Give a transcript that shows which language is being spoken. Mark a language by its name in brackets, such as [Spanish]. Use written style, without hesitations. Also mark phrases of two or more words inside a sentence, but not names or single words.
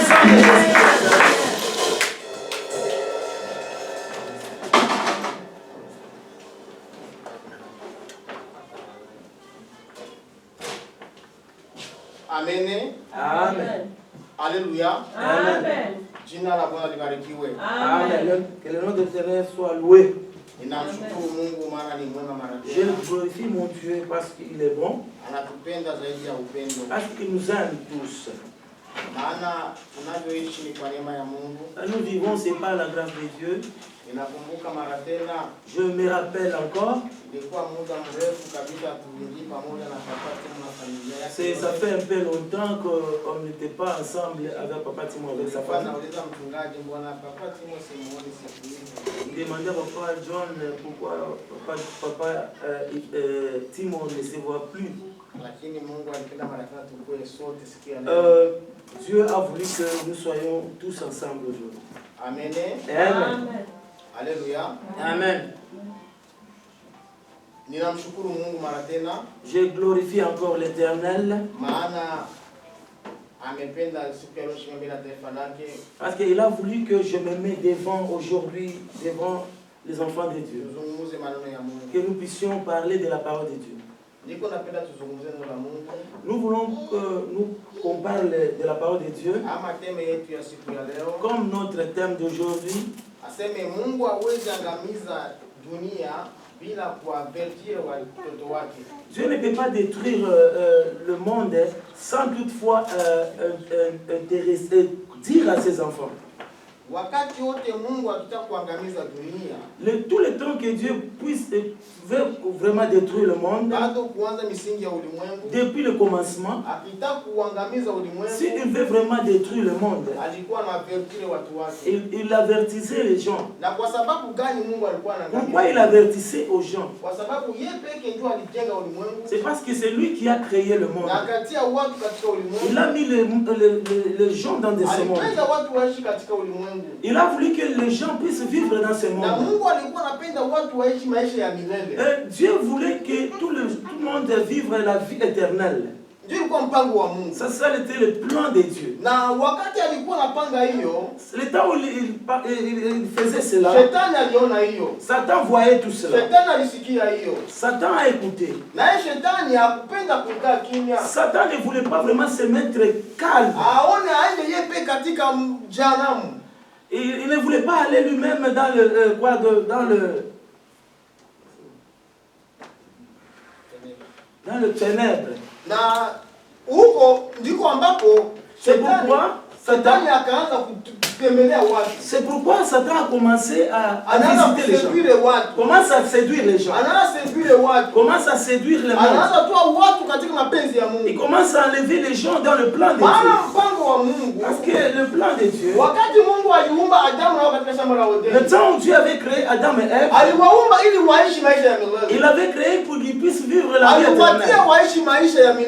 [Swahili] Amen. Amen. [French] Alléluia. [Swahili] Amen. Jina la Bwana libarikiwe. Amen. [French] Que le nom de l'Éternel soit loué. [Swahili] Ninamshukuru Mungu maana ni mwema mara [French] Je [Swahili] tena. [French] glorifie mon Dieu parce qu'il est bon, [Swahili] Anatupenda zaidi ya upendo. [French] parce qu'il nous aime tous. [Swahili] Maana tunavyoishi ni kwa neema ya Mungu. [French] Nous vivons, c'est par la grâce de Dieu. [Swahili] Ninakumbuka mara tena [French] Je me rappelle encore, [Swahili] ilikuwa muda mrefu kabisa tuingie pamoja na papa Timo na familia yake. [French] ça fait un peu longtemps qu'on n'était pas ensemble avec Papa Timo, avec sa [Swahili] Nilikuwa [French] famille. [Swahili] nauliza mchungaji, mbona papa Timo simuoni siku hizi? [French] Demandez à Papa John pourquoi Timo ne se voit plus. [Swahili] Lakini Mungu alipenda mara tena tukue sote siku ya leo. [French] Dieu a voulu que nous soyons tous ensemble aujourd'hui. Amen. Amen. Alléluia. Amen. [Swahili] Ninamshukuru Mungu mara tena. [French] Je glorifie encore l'Éternel. [Swahili] Maana amependa siku ya leo shimbe la taifa lake. [French] Parce qu'il a voulu que je me mette devant aujourd'hui, devant les enfants de Dieu. [Swahili] Tuzungumze maneno ya Mungu. [French] Que nous puissions parler de la parole de Dieu. [Swahili] Niko napenda tuzungumze neno la Mungu. [French] Nous voulons qu'on parle de la parole de Dieu. [Swahili] Ama teme yetu ya siku ya leo. [French] Comme notre thème d'aujourd'hui. [Swahili] Aseme Mungu hawezi angamiza dunia bila kuavertir watoto wake. [French] Dieu ne peut pas détruire le monde sans toutefois dire à ses enfants. [Swahili] Wakati wote Mungu akitaka kuangamiza dunia, [French] Tout le temps que Dieu veut vraiment détruire le monde, [Swahili] bado kuanza misingi ya ulimwengu, [French] depuis le commencement, [Swahili] akitaka kuangamiza ulimwengu, [French] s'il veut vraiment détruire le monde, [Swahili] alikuwa anavertire watu wake. [French] il avertissait les gens. [Swahili] Na kwa sababu gani Mungu alikuwa anaangamiza? [French] Pourquoi il avertissait aux gens? [Swahili] Kwa sababu yeye pekee ndiye alijenga ulimwengu. [French] C'est parce que c'est lui qui a créé le monde. [Swahili] Na akatia watu katika ulimwengu. [French] Il a mis les gens dans ce monde. [Swahili] Alipenda watu waishi katika ulimwengu. [French] Il a voulu que les gens puissent vivre dans ce monde. [Swahili] Na Mungu alikuwa anapenda watu waishi maisha ya milele. [French] Dieu voulait que tout le monde vive la vie éternelle. [Swahili] Ndio ilikuwa mpango wa Mungu. [French] Ça c'était le plan de Dieu. [Swahili] Na wakati alikuwa anapanga hiyo, [French] le temps où il faisait cela, [Swahili] Shetani aliona hiyo. [French] Satan voyait tout cela. [Swahili] Shetani alisikia hiyo. [French] Satan a écouté. [Swahili] Na Shetani hakupenda kukaa kimya. [French] Satan ne voulait pas vraiment se mettre calme. [Swahili] Aone aende yeye pekee katika jehanamu. [French] Il ne voulait pas aller lui-même dans le ténèbre. [Swahili] Na huko ndiko ambapo Shetani akaanza kutembelea watu. [French] C'est pourquoi Satan a commencé à visiter les gens. Commence à séduire les gens. Commence à séduire les gens. Il commence à enlever les gens dans le plan de Dieu. Parce que le plan de Dieu, le temps où Dieu avait créé Adam et Ève, il avait créé pour qu'ils puissent vivre la vie éternelle.